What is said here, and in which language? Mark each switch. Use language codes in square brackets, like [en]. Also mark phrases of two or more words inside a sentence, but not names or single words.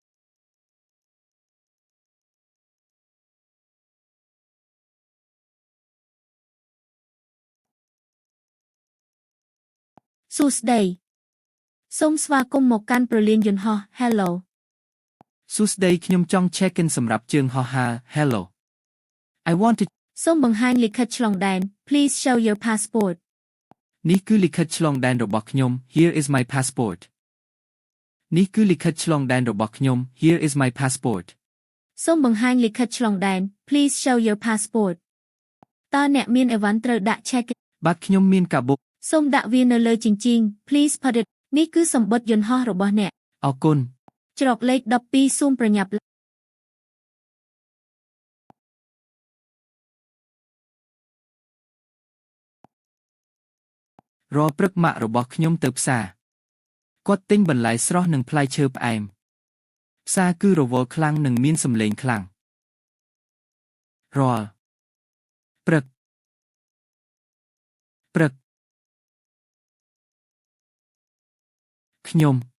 [km] សួស្តីសូមស្វាគមន៍មកកាន់ព្រលានយន្តហោះ Hello សួស្តីខ្ញុំចង់ [en] check in [km] សម្រាប់ជើងហោះហើរ [en] Hello I want to [km] សូមបង្ហាញលិខិតឆ្លងដែន [en] Please show your passport [km] នេះគឺលិខិតឆ្លងដែនរបស់ខ្ញុំ [en] Here is my passport [km] នេះគឺលិខិតឆ្លងដែនរបស់ខ្ញុំ [en] Here is my passport [km] សូមបង្ហាញលិខិតឆ្លងដែន [en] Please show your passport [km] តើអ្នកមានអីវ៉ាន់ត្រូវដាក់ [en] check in [km] បាទខ្ញុំមានកាបុក សូមដាក់វានៅលើជញ្ជីង [en] Please put it [km] នេះគឺសំបុត្រយន្តហោះរបស់អ្នក អរគុណ ច្រកលេខ12សូមប្រញាប់ រាល់ព្រឹកម៉ាក់របស់ខ្ញុំទៅផ្សារគាត់ទិញបន្លែស្រស់និងផ្លែឈើផ្អែមផ្សារគឺរវល់ខ្លាំងនិងមានសម្លេងខ្លាំងរាល់ព្រឹកខ្ញុំ